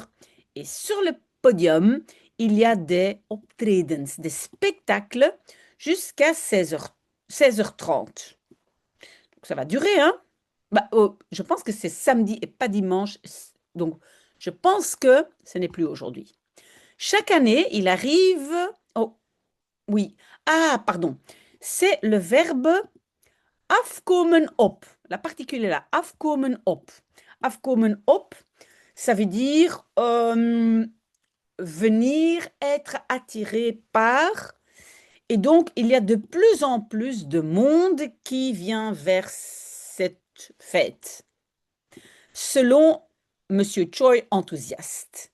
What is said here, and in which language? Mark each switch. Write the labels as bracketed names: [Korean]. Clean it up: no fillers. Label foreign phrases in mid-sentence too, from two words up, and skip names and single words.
[French] Et sur le podium, il y a des optredens, des spectacles jusqu'à 16h30. Donc ça va durer, hein? Je pense que c'est samedi et pas dimanche. Donc, je pense que ce n'est plus aujourd'hui. Chaque année, il arrive... Oh, oui. Ah, pardon. C'est le verbe [Dutch] afkomen op. [French] La particule est là. [Dutch] Afkomen op. Afkomen op, [French] ça veut dire venir, être attiré par. Et donc, il y a de plus en plus de monde qui vient vers cette fête. Selon Monsieur Choi, enthousiaste.